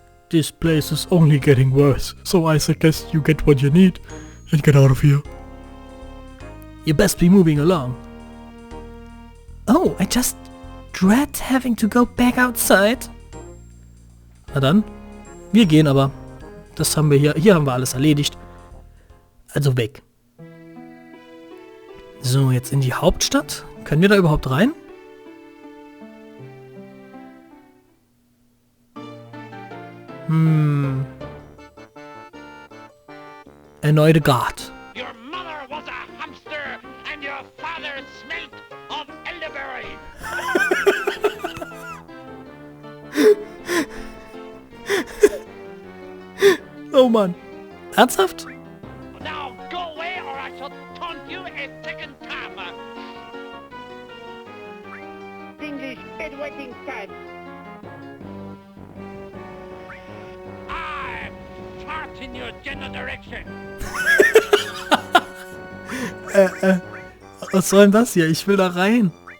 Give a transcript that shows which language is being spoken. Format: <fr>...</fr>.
<en>This place is only getting worse, so I suggest you get what you need and get out of here. You best be moving along. Oh, I just dread having to go back outside.</en> <de>Na dann, wir gehen aber. Das haben wir hier. Hier haben wir alles erledigt. Also weg. So, jetzt in die Hauptstadt. Können wir da überhaupt rein? Erneute Guard.</de> <en>Your mother was a hamster and your father smelt of elderberry.</en> <de>Oh Mann. Ernsthaft?</de> <en>Now go away or I shall taunt you a second time. English bed waiting time. I fart in your general direction.</en> <de>Was soll denn das hier? Ich will da rein.</de>